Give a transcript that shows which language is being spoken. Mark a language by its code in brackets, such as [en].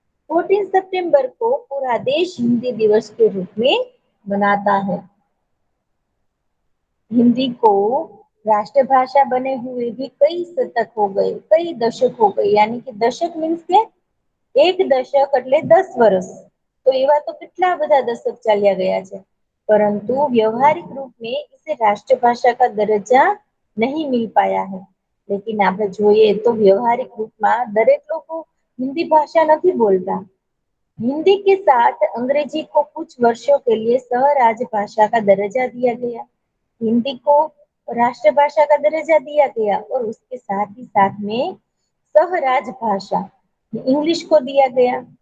[hi] 14 सितंबर को पूरा देश हिंदी दिवस के रूप में मनाता है। हिंदी को राष्ट्रभाषा बने हुए भी कई शतक हो गए, कई दशक हो गए। यानी कि दशक मीन्स के [gu] એક દશક એટલે 10 વર્ષ। તો એવા તો કેટલા બધા દશક ચાલ્યા ગયા છે, પરંતુ વ્યવહારિક [hi] रूप में इसे राष्ट्रभाषा का दर्जा नहीं मिल पाया है। [gu] लेकिन આપણે જોઈએ તો વ્યવહારિક રૂપમાં દરેક લોકો [hi] हिंदी भाषा [gu] નથી बोलता। [hi] हिंदी के साथ अंग्रेजी को कुछ वर्षों के लिए सहराज भाषा का दर्जा दिया गया। हिंदी को राष्ट्रभाषा का दर्जा दिया गया और उसके साथ ही साथ में सहराज भाषा इंग्लिश को दिया गया।